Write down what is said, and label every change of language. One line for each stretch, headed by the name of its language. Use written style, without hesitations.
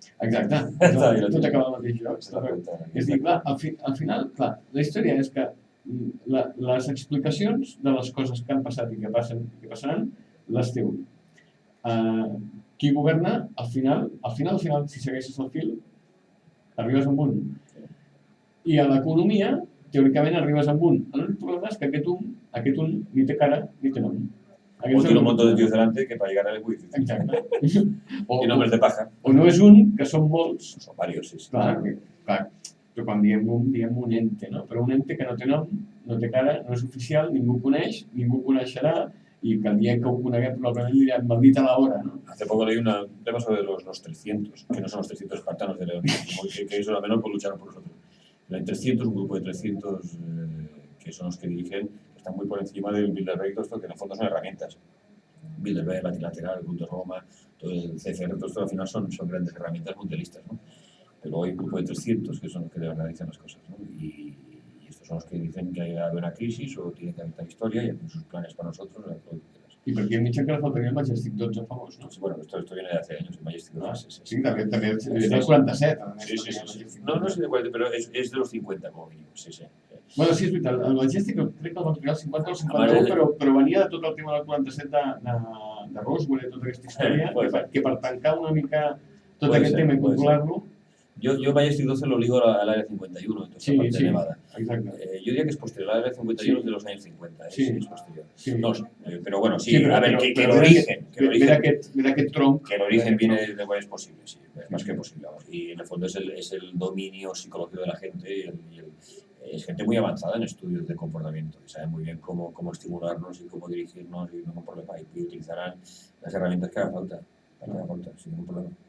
Catalan: Exacte, tot acaba al mateix lloc. És dir, clar, al final, clar, la història és que les explicacions de les coses que han passat i que passen i que passaran les té un. Qui governa, al final, si segueixes el fil, arribes amb un. I a l'economia, teòricament, arribes amb un. L'únic problema és que aquest un ni té cara ni té nom.
Spanish: O tiene un montón de tíos delante que para llegar a él es muy difícil.
Catalan: Exacte.
Spanish: Y nombres de paja.
Catalan: O no és un, que són molts. Són varios, sí. Clar, però quan diem un ente, no? Però un ente que no té nom, no té cara, no és oficial, ningú coneix, ningú coneixerà, y que el día que ho coneguem probablement
Spanish: dirían maldita la hora, ¿no? Hace poco leí un tema sobre los 300, que no son los 300 espartanos de León, que eso al menos lucharon por nosotros. Hay 300, un grupo de 300 que son los que dirigen, que están muy por encima del Bilderberg, todo esto que en el fondo son herramientas. Bilderberg, Latilateral, el Club de Roma, todo el CCR, todo esto al final son grandes herramientas mundialistas, ¿no? Pero hay un grupo de 300 que son los que de verdad dicen las cosas, ¿no? Y estos son los que dicen que hay una crisis o tiene que haber esta historia y hacen sus planes para nosotros. Y porque en Mitchell que le faltaría el Majestic 12 famoso, ¿no? Sí, bueno, esto viene de hace años, el Majestic 12. Sí, también es del 47. Sí. No es del 40, pero es de los 50 como mínimo, sí.
Catalan: Bueno, sí, és veritat, el Majestic crec que el van crear el 50 o el 51, però venia de tot el tema del 47 de Roswell i tota aquesta història, que per tancar una mica tot aquest tema i controlar-lo...
Spanish: Yo Majestic 12 lo ligo al área 51, entonces parte de Nevada. Exacto. Yo diría que es posterior, el área 51 es de los años 50, es posterior. Sí. No sé, pero bueno, sí, a ver, que el origen...
Catalan: Mira aquest tronc.
Spanish: Que el origen viene de cuál es posible, sí, es más que posible. Vamos. Y en el fondo es el dominio psicológico de la gente es gente muy avanzada en estudios de comportamiento, que saben muy bien cómo estimularnos y cómo dirigirnos y no problema, y utilizarán las herramientas que haga falta, sin ningún problema.